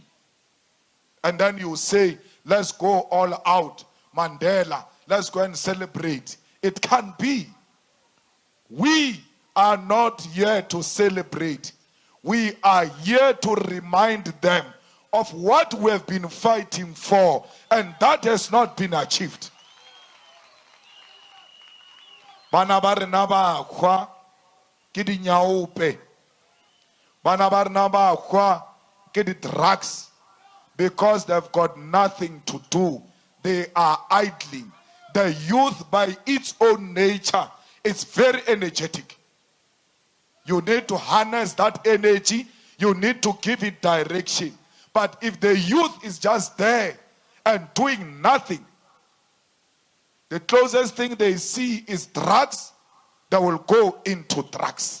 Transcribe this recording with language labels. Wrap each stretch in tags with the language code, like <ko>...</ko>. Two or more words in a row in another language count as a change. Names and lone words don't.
<en>And then you say, let's go all out, Mandela, let's go and celebrate. It can't be. We are not here to celebrate. We are here to remind them of what we have been fighting for, and that has not been achieved.</en> <tn>Bana ba rena ba khwa ke dinyaope. Bana ba rena ba khwa ke di drugs,</tn> <en>because they've got nothing to do. They are idling. The youth, by its own nature, is very energetic. You need to harness that energy. You need to give it direction. But if the youth is just there and doing nothing, the closest thing they see is drugs, they will go into drugs.</en>